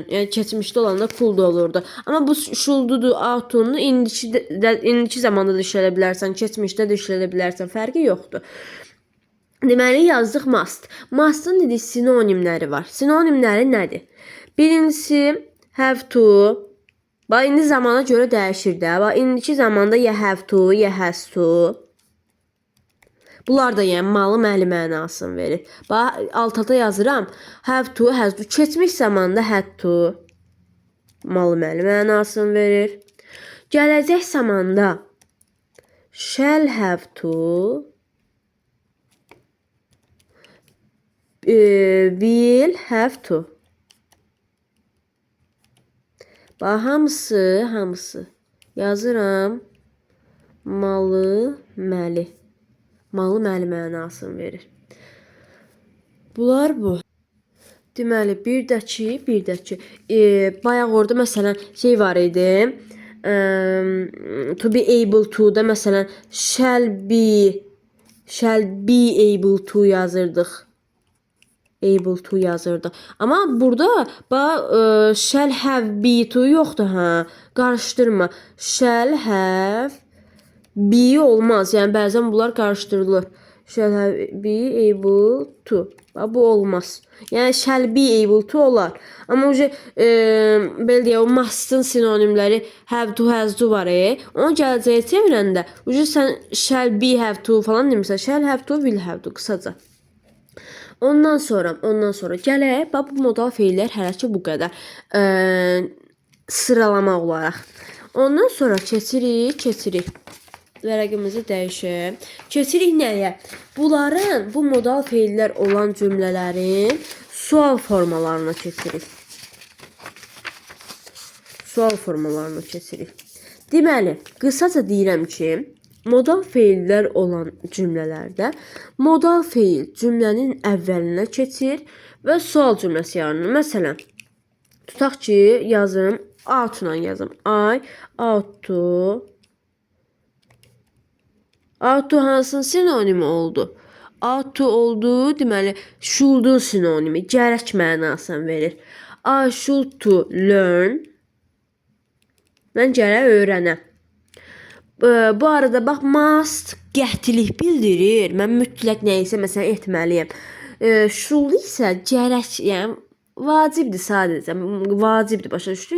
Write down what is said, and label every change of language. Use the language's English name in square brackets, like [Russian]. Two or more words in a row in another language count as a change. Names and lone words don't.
[Azerbaijani] Yəni keçmişdə olanda could olurdu. Amma bu should'dur, [English] out to'nu [Azerbaijani] indiki zamanda da işlədə bilərsən, keçmişdə də işlədə bilərsən. Fərqi yoxdur. Deməli, yazdıq must. Must'ın dedik sinonimləri var. Sinonimləri nədir? Birincisi [English] have to. [Azerbaijani] Bax, indi zamana görə dəyişir də. Bax, indiki zamanda ya [English] have to, [Azerbaijani] ya [English] has to. [Azerbaijani] Bunlar da yəni malı, məli mənasını verir. Bax, altada yazıram. [English] Have to, has to. [Azerbaijani] Keçmiş zamanda [English] had to. [Azerbaijani] Malı, məli mənasını verir. Gələcək zamanda [English] shall have to. Will have to. [Azerbaijani] Bax, hamısı yazıram. Malı, məli. Malı, məli mənasını verir. Bunlar bu. Deməli, bir də ki, bayaq orada məsələn şey var idi. [English] To be able to [Azerbaijani] da məsələn [English] shall be able to [Azerbaijani] yazırdıq. [English] Able to [Azerbaijani] yazırdı. Amma burada [English] shall have be to [Azerbaijani] yoxdur ha. Qarışdırma. [English] Shall have be olmaz. [Azerbaijani] Yəni bəzən bunlar qarışdırılır. [English] Shall be able to. [Azerbaijani] Bu olmaz. Yəni [English] shall be able to [Azerbaijani] olar. Amma belə deyə o must'ın sinonimləri [English] have to, has to [Azerbaijani] var. Onu gələcəyə çevirəndə sən [English] shall be have to [Azerbaijani] falan demirsən. [English] Shall have to, will have to qısaca. [Azerbaijani] Ondan sonra gələk bu modal feillər hələ ki bu qədər. Sıralama olaraq. Ondan sonra keçirik. Vərəqimizi dəyişək. Keçirik nəyə? Bu modal feillər olan cümlələrin sual formalarına keçirik. Deməli, qısaca deyirəm ki, modal feillər olan cümlələrdə modal feil cümlənin əvvəlinə keçir və sual cümləsi yaranır. Məsələn, tutaq ki, yazım out-la yazım. [English] I ought to. Ought to [Azerbaijani] hansının sinonimi oldu? [English] Ought to [Azerbaijani] oldu, deməli should'un sinonimi, gərək mənasını verir. [English] I should to learn. [Azerbaijani] Mən gərək öyrənəm. Bu arada bax must qətilik bildirir. Mən mütləq nəyisə məsələn etməliyəm. Should isə gərək, yəni vacibdir sadəcə. Vacibdir, başa düşdün?